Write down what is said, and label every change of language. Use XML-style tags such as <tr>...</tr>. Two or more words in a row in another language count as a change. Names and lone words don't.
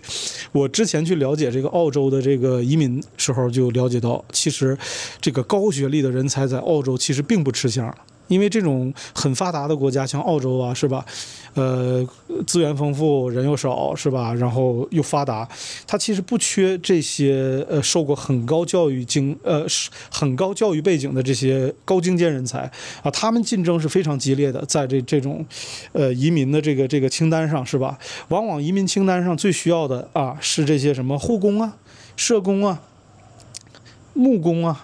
<zh>我之前去了解這個澳洲的這個移民時候，就了解到，其實這個高學歷的人才在澳洲其實並不吃香。因為這種很發達的國家，像澳洲啊，是吧？資源豐富，人又少，是吧？然後又發達，它其實不缺這些受過很高教育背景的這些高精尖人才啊。他們競爭是非常激烈的，在這種移民的这個清單上，是吧？往往移民清單上最需要的啊是這些什麼護工啊、社工啊、木工啊。</zh>